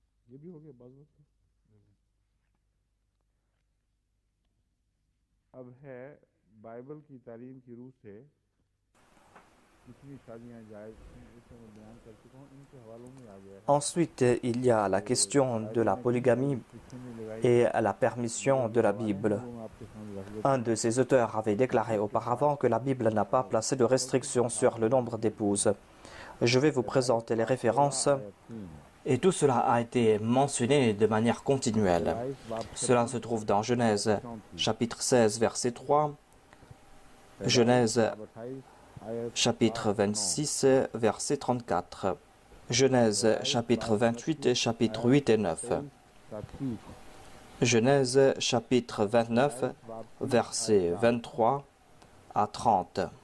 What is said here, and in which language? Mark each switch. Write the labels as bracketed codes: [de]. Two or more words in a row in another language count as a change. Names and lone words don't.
[hi] ये भी हो गया बात बात अब है बाइबल की तालीम की रूह से कितनी शादियां जायज हैं इसे मैं बयान कर चुका हूँ इनके हवालों में आ गया है [fr] Ensuite, il y a la question de la polygamie et la permission de la Bible. [hi] वो मैं आपके सामने रख देता [fr] Un de ses auteurs avait déclaré auparavant que la Bible n'a pas placé de restrictions sur le nombre d'épouses. Je vais vous présenter les références et tout cela a été mentionné de manière continuelle. Cela se trouve dans Genèse chapitre 16 verset 3, Genèse chapitre 26 verset 34, Genèse chapitre 28 chapitre 8 et 9, Genèse chapitre 29 verset 23 à 30,